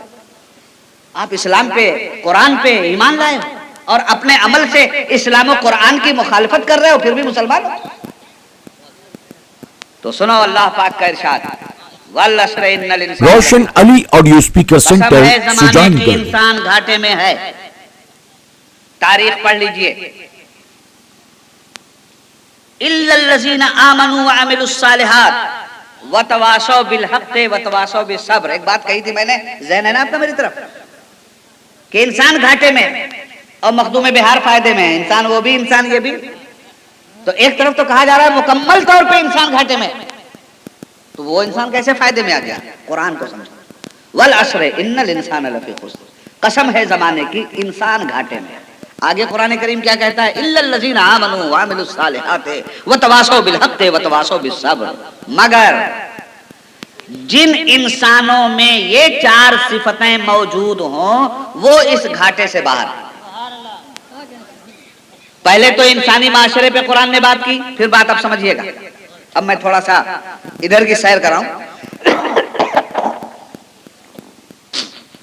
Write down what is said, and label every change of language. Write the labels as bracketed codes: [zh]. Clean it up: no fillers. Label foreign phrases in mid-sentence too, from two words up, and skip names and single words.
[ur] آپ اسلام پہ، قرآن پہ ایمان لائے ہو اور اپنے عمل سے اسلام اور قرآن کی مخالفت کر رہے ہو، پھر بھی مسلمان ہو. تو سنو اللہ پاک کا ارشاد, روشن علی آڈیو اسپیکر سینٹر سجان گڑھ. انسان گھاٹے میں ہے۔ تاریخ پڑھ لیجیے. [ar] إلا الذين آمنوا وعملوا الصالحات وتواصوا بالحق وتواصوا بالصبر. [ur] ایک بات کہی تھی میں نے، ذہن ہے نا آپ کا میری طرف، کہ انسان گھاٹے میں اور مخدوم بہار فائدے میں ہے. انسان وہ بھی، انسان یہ بھی. تو ایک طرف تو کہا جا رہا ہے مکمل طور پہ انسان گھاٹے میں، تو وہ انسان کیسے فائدے میں آ گیا? قرآن کو سمجھو. [ar] والعصر إن الإنسان لفي خسر, [ur] قسم ہے زمانے کی انسان گھاٹے میں. آگے قرآن کریم کیا کہتا ہے? [ar] إلا الذين آمنوا وعملوا الصالحات وتواصوا بالحق وتواصوا بالصبر. [ur] مگر جن انسانوں میں یہ چار صفتیں موجود ہوں وہ اس گھاٹے سے باہر. پہلے تو انسانی معاشرے پہ قرآن نے بات کی، پھر بات آپ سمجھیے گا. اب میں تھوڑا سا ادھر کی سیر کراؤں.